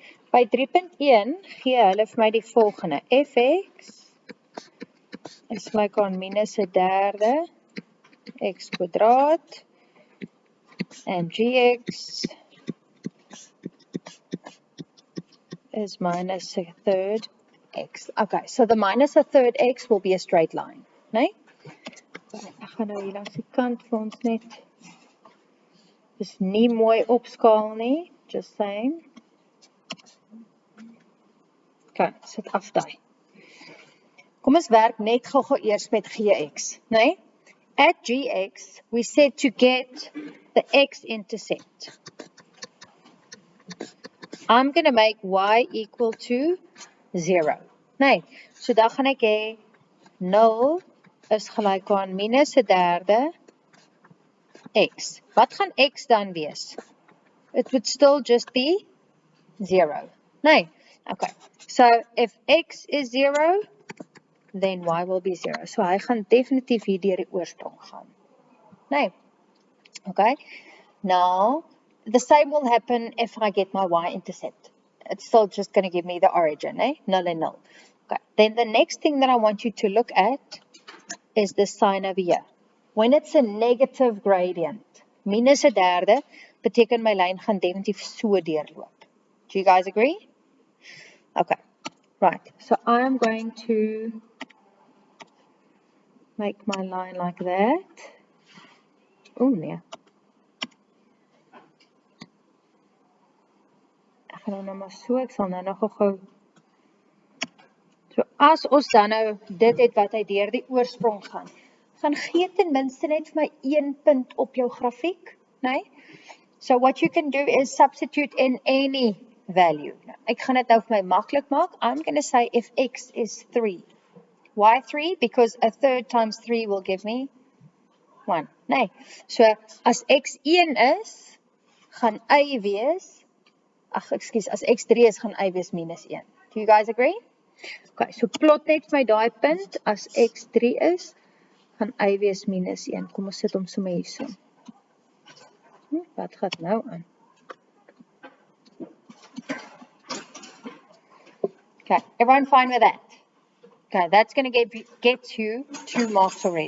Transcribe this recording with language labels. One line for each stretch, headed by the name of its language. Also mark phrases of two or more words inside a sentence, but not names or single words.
Afrikaans: By 3.1 gee hulle vir my die volgende. Fx is gelyk aan minus 'n derde x kwadraat
English: and gx is minus a third x. Okay, so the minus a third x will be a straight line,
Afrikaans: nee? Ek gaan nou hier langs die kant vir ons net, dis nie mooi opskaal nie,
English: just saying.
Afrikaans: Okay, sit af daai. Kom ons werk net gou eers met gx, nee?
English: At gx, we said to get the x-intercept. I'm going to make y equal to 0.
Afrikaans: Nee, so dan gaan ek hê 0 is gelyk aan minus 'n derde x. Wat gaan x dan wees?
English: It would still just be 0. Nee, okay. So if x is 0, then y will be 0.
Afrikaans: So hy gaan definitief hier deur die oorsprong gaan. Nee, okay.
English: Now, the same will happen if I get my y-intercept. It's still just going to give me the origin, eh? 0 and 0. Okay. Then the next thing that I want you to look at is the sign over here. When it's a negative gradient,
Afrikaans: minus 'n derde, beteken my lyn gaan definitief so deurloop.
English: Do you guys agree? Okay. Right. So I am going to make my line like that.
Afrikaans: Oh, nee. Ek gaan nou maar so, ek sal nou nog gou. So as ons dan nou dit het wat hy deur die oorsprong gaan gee ten minste net vir my 1 punt op jou grafiek, nee?
English: So what you can do is substitute in any value.
Afrikaans: Ek gaan dit nou vir my maklik maak.
English: I'm going to say if x is 3. Why 3? Because a third times 3 will give me 1.
Afrikaans: Nee. So as x 1 is, gaan y wees, as x 3 is, gaan y wees minus 1.
English: Do you guys agree? Okay, so plot
Afrikaans: net my daai punt, as x 3 is, gaan y wees minus 1. Kom ons sit hom sommer hier so. Wat gaan nou aan?
English: Okay, everyone fine with that? Okay, that's going to get you 2 marks already.